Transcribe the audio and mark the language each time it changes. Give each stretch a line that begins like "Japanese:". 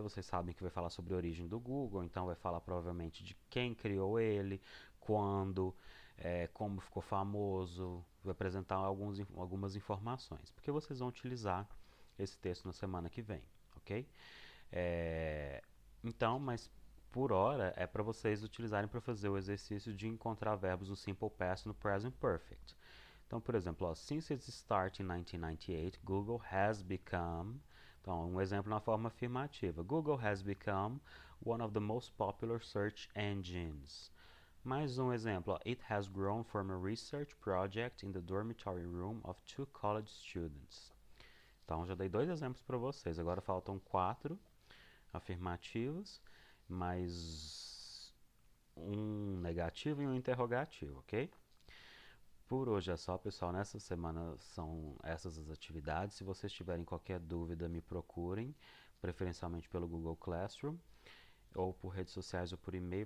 Portuguese: Vocês sabem que vai falar sobre a origem do Google, então vai falar provavelmente de quem criou ele, quando, como ficou famoso, vai apresentar algumas informações, porque vocês vão utilizar esse texto na semana que vem, ok? Então, mas por hora é para vocês utilizarem para fazer o exercício de encontrar verbos no Simple Past e no Present Perfect. Então, por exemplo,
English: since its start in 1998, Google has become...
Portuguese: Então, um exemplo na forma afirmativa.
English: Google has become one of the most popular search engines.
Portuguese: Mais um exemplo.
English: It has grown from a research project in the dormitory room of 2 college students.
Portuguese: Então, já dei 2 exemplos para vocês. Agora faltam 4 afirmativos, mais um negativo e um interrogativo, ok? Por hoje é só, pessoal. Nessa semana são essas as atividades. Se vocês tiverem qualquer dúvida, me procurem, preferencialmente pelo Google Classroom, ou por redes sociais ou por e-mail.